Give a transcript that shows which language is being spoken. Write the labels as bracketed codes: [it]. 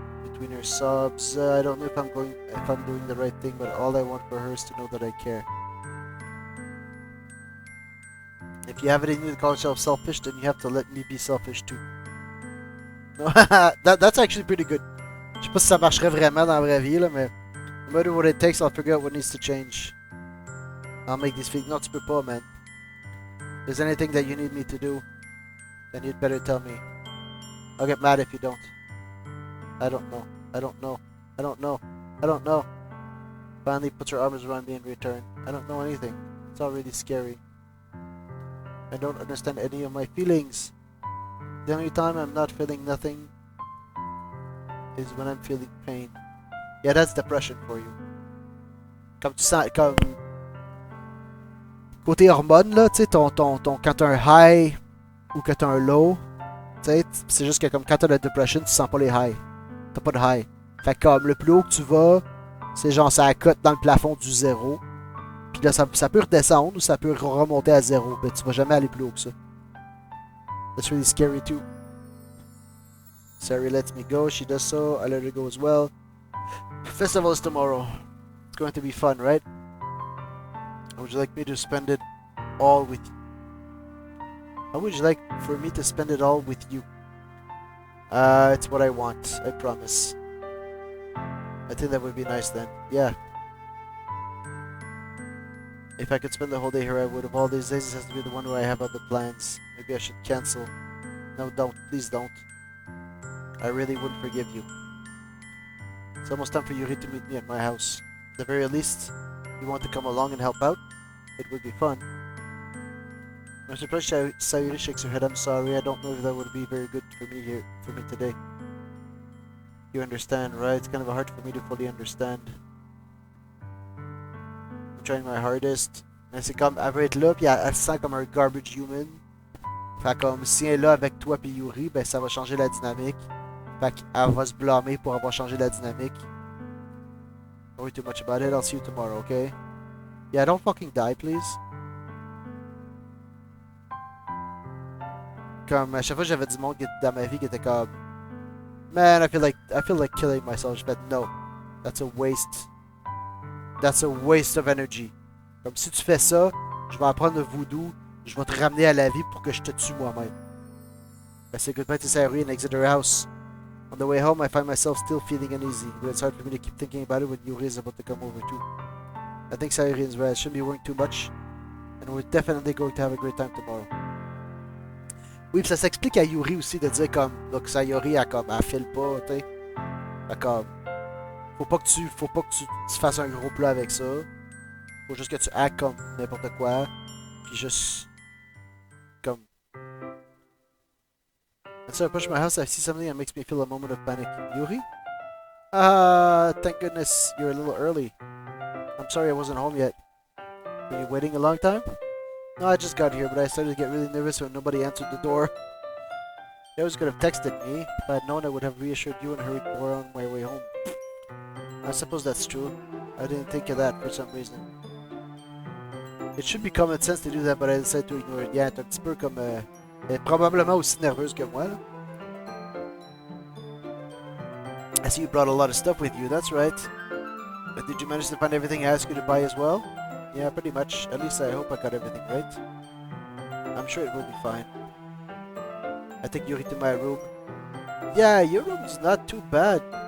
[en] Between her sobs, I don't know if I'm doing the right thing, but all I want for her is to know that I care. If you have it in you to call yourself selfish, then you have to let me be selfish too. No, that's actually pretty good. [fr] Je sais pas si ça marcherait vraiment dans la vraie vie, là, mais [en] no matter what it takes, I'll figure out what needs to change. I'll make these feelings. [fr] Non, tu peux pas, [en] man. If there's anything that you need me to do, then you'd better tell me. I'll get mad if you don't. I don't know. I don't know. I don't know. I don't know. Finally puts her arms around me in return. I don't know anything. It's all really scary. I don't understand any of my feelings. The only time I'm not feeling nothing is when I'm feeling pain. Yeah, that's depression for you. [fr] Comme tu sens, comme côté hormones là, tu sais, quand t'as un high ou que t'as un low, tu sais, c'est juste que comme quand t'as la depression, tu sens pas les highs. T'as pas de high. Fait que comme le plus haut que tu vas, c'est genre ça cote dans le plafond du zéro. Puis là, ça peut redescendre ou ça peut remonter à zéro. Mais tu vas jamais aller plus haut que ça. [en] That's really scary too. Sayori lets me go. She does so. I let her go as well. Festival is tomorrow. It's going to be fun, right? Would you like me to spend it all with you? How would you like for me to spend it all with you? It's what I want. I promise. I think that would be nice then. Yeah. If I could spend the whole day here, I would. Of all these days, this has to be the one where I have other plans. Maybe I should cancel. No, don't. Please don't. I really wouldn't forgive you. It's almost time for Yuri to meet me at my house. At the very least, you want to come along and help out? It would be fun. I'm surprised Sayori shakes her head. I'm sorry. I don't know if that would be very good for me today. You understand, right? It's kind of hard for me to fully understand. I'm trying my hardest. [fr] Mais c'est comme, elle veut être là, puis elle se sent comme un [en] garbage human. [fr] Fait comme, si elle est là avec toi puis Yuri, ben ça va changer la dynamique. Fait qu'elle va se blâmer pour avoir changé la dynamique. [en] Don't worry too much about it. I'll see you tomorrow, okay? Yeah, don't fucking die, please. [fr] Comme, à chaque fois j'avais du monde dans ma vie qui était comme, [en] man, I feel like killing myself. [fr] Je fais, [en] no, that's a waste. That's a waste of energy. [fr] Comme si tu fais ça, je vais apprendre le voodoo, je vais te ramener à la vie pour que je te tue moi-même. [en] I say goodbye to Sayori and exit her house. On the way home, I find myself still feeling uneasy, but it's hard for me to keep thinking about it when Yuri is about to come over too. I think Sayori is right. I shouldn't be worrying too much, and we're definitely going to have a great time tomorrow. [fr] Oui, pis ça s'explique à Yuri aussi de dire comme, donc Sayori, elle file pas, tu sais. Fait comme, faut pas que tu fasses un gros plat avec ça. Faut juste que tu actes comme n'importe quoi. Puis juste, comme. [en] And so I approach my house, I see something that makes me feel a moment of panic. Yuri? Thank goodness you're a little early. I'm sorry I wasn't home yet. Were you waiting a long time? No, I just got here, but I started to get really nervous when nobody answered the door. You always could have texted me. If I had known, I would have reassured you and hurried more on my way home. I suppose that's true. I didn't think of that for some reason. It should be common sense to do that, but I decided to ignore it. Yeah, [fr] t'es un petit peu comme... elle est probablement aussi nerveuse que moi, là. [en] I see you brought a lot of stuff with you, that's right. But did you manage to find everything I asked you to buy as well? Yeah, pretty much. At least I hope I got everything right. I'm sure it will be fine. I take Yuri to my room. Yeah, your room's not too bad.